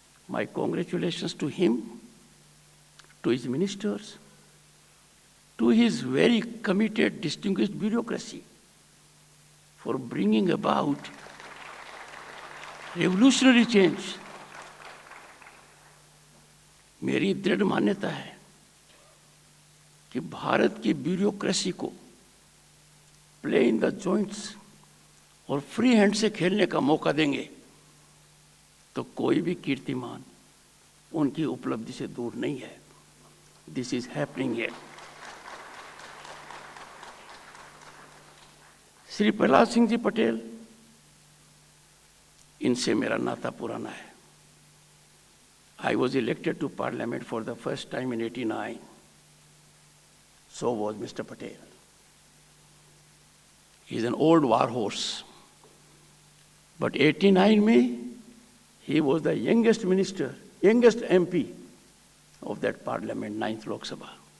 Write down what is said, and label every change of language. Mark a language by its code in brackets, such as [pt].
[en] My congratulations to him, to his ministers, to his very committed, distinguished bureaucracy for bringing about revolutionary change। [hi] मेरी दृढ़ मान्यता है कि भारत की ब्यूरोक्रेसी को [en] play in the joints [hi] और फ्री हैंड से खेलने का मौका देंगे तो कोई भी कीर्तिमान उनकी उपलब्धि से दूर नहीं है। [en] This is happening here. [hi] Shri Prahlad Singh ji Patel, इनसे मेरा नाता पुराना है। [en] I was elected to Parliament for the first time in 89. So was Mr. Patel. He is an old war horse. But 89 में, he was the youngest minister, youngest MP of that Parliament, 9th Lok Sabha.